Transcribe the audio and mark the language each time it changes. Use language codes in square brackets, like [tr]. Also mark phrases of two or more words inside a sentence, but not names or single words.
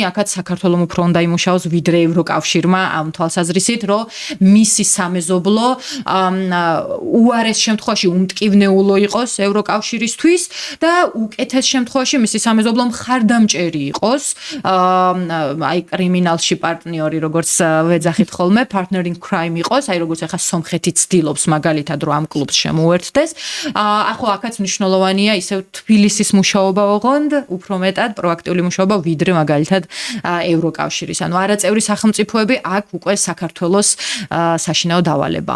[ka] აქაც საქართველოს უფრო უნდა იმუშაოს ვიდრე ევროკავშირმა ამ თვალსაზრისით, რომ მისი სამეზობლო უარეს შემთხვევაში უმტკივნეულო იყოს ევროკავშირისთვის და უკეთეს შემთხვევაში მისი სამეზობლო მხარდამჭერი იყოს, აი კრიმინალში პარტნიორი, როგორც ვეძახით ხოლმე, [en] partner in crime [ka] იყოს, აი როგორც ახლა სომხეთი ცდილობს მაგალითად რომ ამ კლუბს შემოუერთდეს. ახლა აქაც მნიშვნელოვანია ისევ თბილისის მუშაობა ოღონდ, უფრო მეტად პროაქტიული მუშაობა ვიდრე მაგალითად ევროკავშირის. ანუ არაწევრი სახელმწიფოები აქ უკვე საქართველოს საშინაო დავალებაა.